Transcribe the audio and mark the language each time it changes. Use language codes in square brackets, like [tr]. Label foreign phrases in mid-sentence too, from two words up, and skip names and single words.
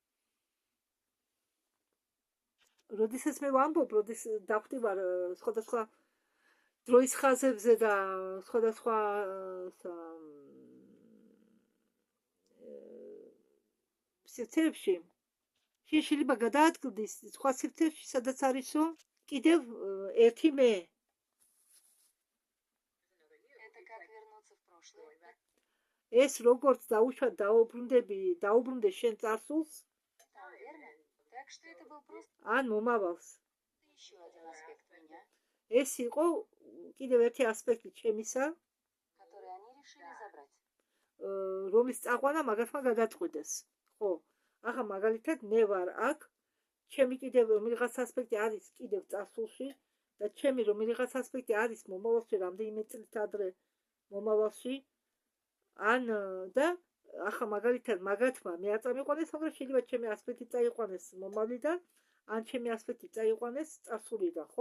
[ka] როდესაც მე ვამბობ, როდესაც დავხტივარ სხვადასხვა დროის ხაზებზე და სხვადასხვა სივრცეებში, შეიძლება გადაადგილდეს სხვა სივრცეებში, სადაც არისო კიდევ ერთი მე. [ru] Это как вернуться в прошлое. [ka] ეს როგორც დაუშვათ დაუბრუნდე შენ წარსულს, [ru] Там, верно? Так что это был просто [ka] ან მომავალს. [ru] еще один аспект меня, [ka] ეს იყო კიდევ ერთი ასპექტი ჩემისა, [ru] который они решили забрать. [ka] რომლის წაყვანა მაგათმა გადაწყვიტეს. ხო, ახლა მაგალითად მე ვარ აქ, ჩემი კიდევ რომელიღაც ასპექტი არის კიდევ წარსულში და ჩემი რომელიღაც ასპექტი არის მომავალში, რამდენიმე წლით ადრე მომავალში. ან და ახლა მაგალითად მაგათმა მე არ წამიყვანეს, მაგრამ შეიძლება ჩემი ასპექტი წაიყვანეს მომავლიდან, ან ჩემი ასპექტი წაიყვანეს წარსულიდან, ხო?